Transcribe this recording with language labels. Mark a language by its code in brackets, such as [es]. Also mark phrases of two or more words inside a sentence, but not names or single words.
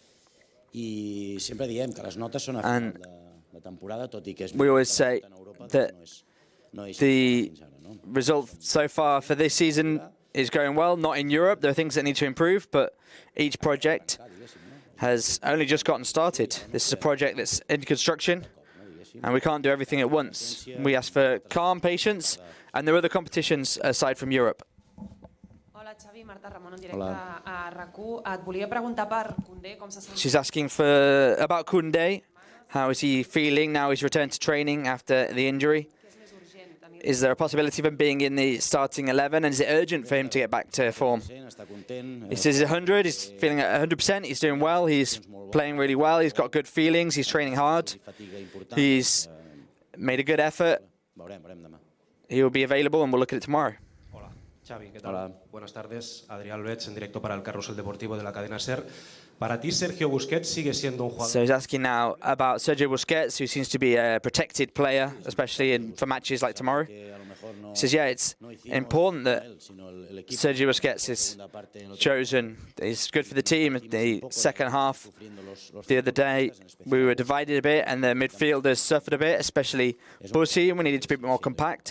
[en] And we always say that the result so far for this season is going well, not in Europe. There are things that need to improve, but each project has only just gotten started. This is a project that's in construction, and we can't do everything at once. We ask for calm, patience, and there are other competitions aside from Europe. [ca] Hola, Xavi, Marta Ramon, en directe a RAC1. Et volia preguntar per Koundé, com se sent. [en] She's asking about Koundé. How is he feeling now he's returned to training after the injury? Is there a possibility of him being in the starting 11, and is it urgent for him to get back to form? He says he's 100, he's feeling at 100%, he's doing well, he's playing really well, he's got good feelings, he's training hard, he's made a good effort. He will be available and we'll look at it tomorrow. [es] Xavi, ¿qué tal? Hola. Buenas tardes. Adrián Luetz, en directo para el Carrusel Deportivo de la cadena SER. Para ti, Sergio Busquets sigue siendo un [en] So [es] jugador. [en] he's asking now about Sergio Busquets, who seems to be a protected player, especially for matches like tomorrow. He says, yeah, it's important that Sergio Busquets is chosen. He's good for the team. The second half, the other day, we were divided a bit, and the midfielders suffered a bit, especially Bussy, and we needed to be a bit more compact.